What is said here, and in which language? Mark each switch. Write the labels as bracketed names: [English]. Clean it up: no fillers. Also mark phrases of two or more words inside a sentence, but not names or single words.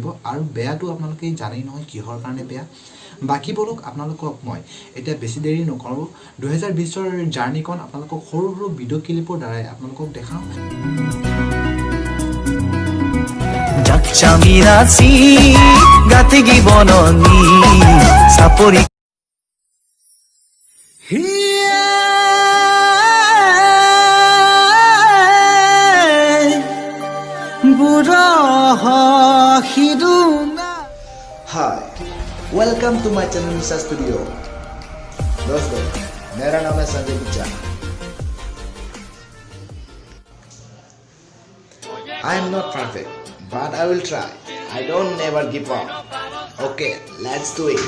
[Assamese] আৰু বেয়াটো আপোনালোকে জানেই নহয় কিহৰ কাৰণে বেয়া। বাকী বলক আপোনালোকক মই এতিয়া বেছি দেৰি নকৰোঁ, 2020ৰ জাৰ্ণিখন আপোনালোকক সৰু সৰু [English] video clip [Assamese] দ্বাৰাই আপোনালোকক দেখাওঁ। যাচ্ছামিরাসি গাতে গিবননি সাপরি [English] Hi welcome to my channel Misa Studio. [Hindi] दोस्तों मेरा नाम है संजय बिचा। [English] I am not perfect but I will try. I don't never give up. Okay, let's do it.